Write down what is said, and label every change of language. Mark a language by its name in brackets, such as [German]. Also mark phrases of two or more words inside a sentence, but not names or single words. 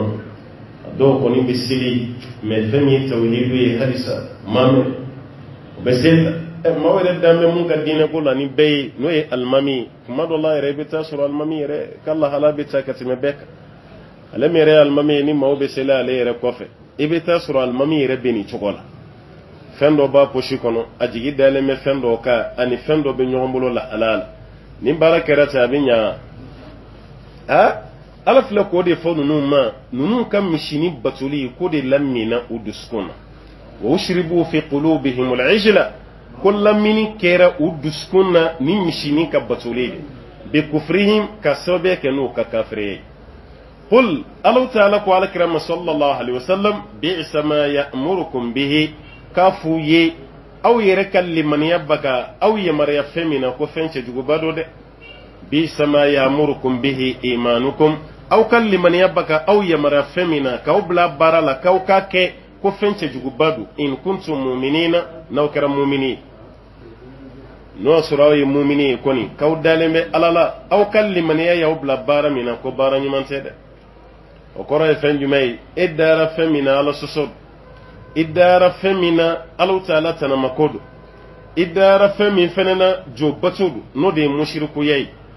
[Bambara] a dɔw kɔni bɛ seli mɛ fɛn min ye tawhidu ye halisa maa mɛn o bɛ seli la maaw yɛrɛ dan bɛ mun ka diinɛ ko la ni bɛɛ ye n'o ye alimami ye kuma dɔ la yɛrɛ i bɛ taa sɔrɔ alimami yɛrɛ ka lahala bɛ taa ka tɛmɛ bɛɛ kan ale min yɛrɛ ye alimami ye ni maaw bɛ seli ale yɛrɛ kɔfɛ i bɛ taa sɔrɔ alimami yɛrɛ bɛ nin cogo la fɛn dɔ b'a posi kɔnɔ a jigi dalen bɛ fɛn dɔ kan ani fɛn dɔ bɛ ɲɔgɔn bolo lahala la ni baara kɛra ten a bɛ ɲa Ala filɛ k'o de fɔ ninnu ma ninnu ka misini batoli k'o de lamina u dusukun na wa [Arabic] أشربوا في قلوبهم العجل [Bambara] ko lamini kɛra u dusukun na ni misini ka batoli de [Arabic] بكفرهم [Bambara] ka sababu kɛ n'o ka kafiri ye qul Allahu ta'ala ko alakirama [Arabic] صلى الله عليه وسلم بئسما يأمركم به [Bambara] k'a f'u ye aw yɛrɛ ka limaniya baga aw yamaruya fɛn min na ko fɛn cɛjuguba do dɛ [Arabic] بئسما يأمركم به إيمانكم [Bambara] aw ka limaniya baga aw yamaruya fɛn min na k'aw bila baara la k'aw ka kɛ ko fɛn cɛjuguba do [Arabic] إن كنتم مؤمنين [Bambara] n'aw kɛra mu'mini n'o y'a sɔrɔ aw ye mu'mini ye kɔni k'aw dalen bɛ Ala la aw ka limaniya y'aw bila baara min na ko baara ɲuman tɛ dɛ o kɔrɔ ye fɛn jumɛn ye e dara fɛn min na Ala sɔsɔ i dara fɛn min na Allahu Ta'ala tanamako do i dara fɛn min fɛnɛ na jo bato do n'o de ye musirikuya ye